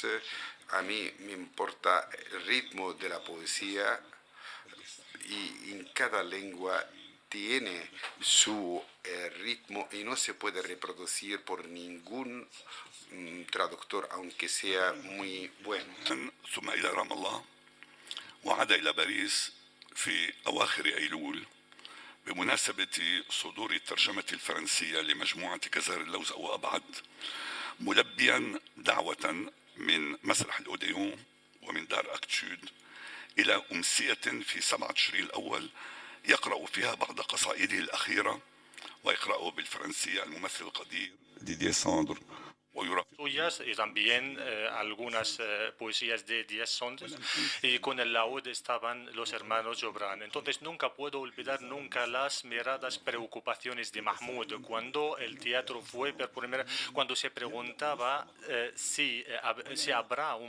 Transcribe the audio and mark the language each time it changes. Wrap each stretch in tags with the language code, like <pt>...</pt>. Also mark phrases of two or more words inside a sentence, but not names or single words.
<es>A mí me importa el ritmo de la poesía, y en cada lengua tiene su ritmo y no se puede reproducir por ningún traductor, aunque sea muy bueno.</es> <ar>ثم إلى رام الله، وعاد إلى باريس في أواخر أيلول بمناسبة صدور الترجمة الفرنسية لمجموعة كزار اللوز أو أبعد، ملبيا دعوة من مسرح الأوديون ومن دار أكتشود إلى أمسية في 7 تشرين الأول يقرأ فيها بعض قصائده الأخيرة، ويقرأ بالفرنسية الممثل القدير ديدييه ساندر</ar> <es>suyas y también algunas poesías de Diez Saunders, y con el laúd estaban los hermanos Jobran. Entonces nunca puedo olvidar nunca las miradas preocupaciones de Mahmoud cuando el teatro fue por primera, cuando se preguntaba si habrá un</es>